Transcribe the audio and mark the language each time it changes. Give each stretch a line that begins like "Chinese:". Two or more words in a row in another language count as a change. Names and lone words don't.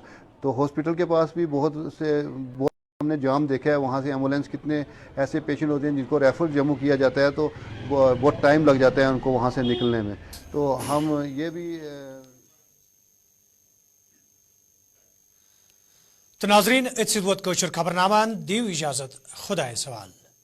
Urdu: تو ہاسپٹل کے پاس بھی بہت ہم نے جام دیکھا ہے, وہاں سے ایمبولینس کتنے ایسے پیشنٹ ہوتے ہیں جن کو ریفر جموں کیا جاتا ہے تو بہت ٹائم لگ جاتا ہے ان کو وہاں سے نکلنے میں. تو ہم یہ بھی
Kashmiri: تو ناظرین اتھ ووت خبر نامان دیو اجازت, خدا سوال.